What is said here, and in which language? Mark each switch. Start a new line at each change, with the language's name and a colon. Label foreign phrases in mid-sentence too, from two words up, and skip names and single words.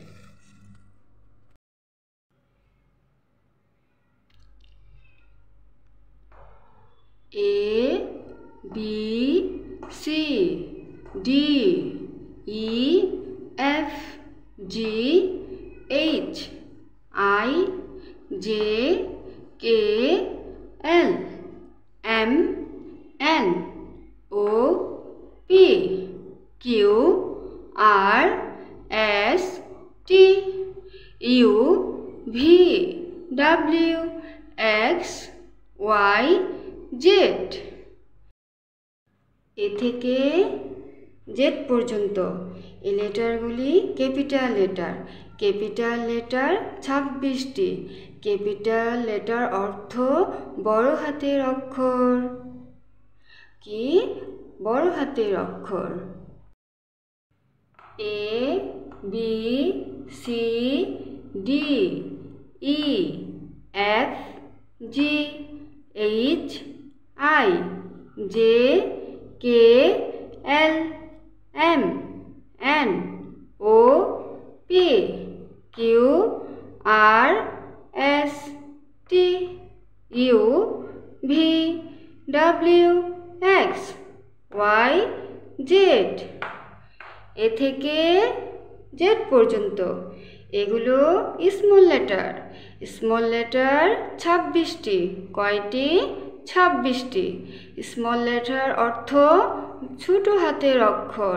English: A B C D E F G H I J K L M N O P Q R S T U V W X Y Z।
Bangla: এ থেকে জেড পর্যন্ত এই লেটারগুলি
English: capital letter. capital letter
Bangla: 26টি।
English: capital letter
Bangla: অর্থ বড় হাতের অক্ষর। কি? বড় হাতের অক্ষর।
English: A B C D E F G H I J K L M N O P Q R S T U V W X Y Z।
Bangla: এ থেকে জেড পর্যন্ত এগুলো
English: small letter. small letter
Bangla: 26টি। কয়টি? 26টি।
English: small letter
Bangla: অর্থ ছোট হাতের অক্ষর।